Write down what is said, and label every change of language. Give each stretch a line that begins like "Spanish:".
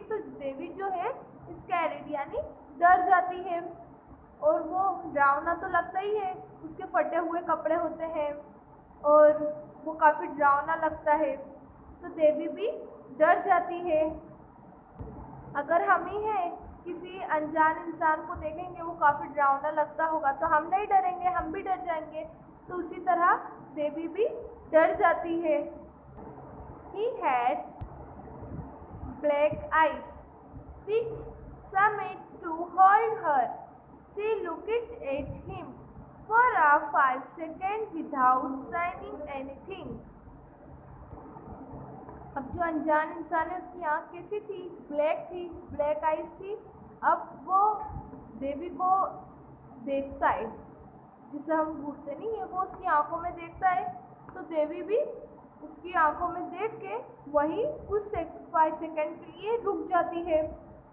Hindi: तो देवी जो है स्कैर्ड यानी डर जाती है, और वो डरावना तो लगता ही है, उसके फटे हुए कपड़े होते हैं और वो काफ़ी डरावना लगता है, तो देवी भी डर जाती है। अगर हम ही हैं किसी अनजान इंसान को देखेंगे वो काफ़ी डरावना लगता होगा तो हम नहीं डरेंगे, हम भी डर जाएंगे। तो उसी तरह देवी भी डर जाती है।
English: He had black eyes, which seemed to hold her. She looked at him for a 5 seconds without saying anything.
Hindi: अब जो अनजान इंसान है उसकी आँख कैसी थी? ब्लैक थी, ब्लैक आइज थी। अब वो देवी को देखता है, जिसे हम भूलते नहीं है, वो उसकी आंखों में देखता है। तो देवी भी उसकी आंखों में देख के वहीं कुछ 5 सेकंड के लिए रुक जाती है।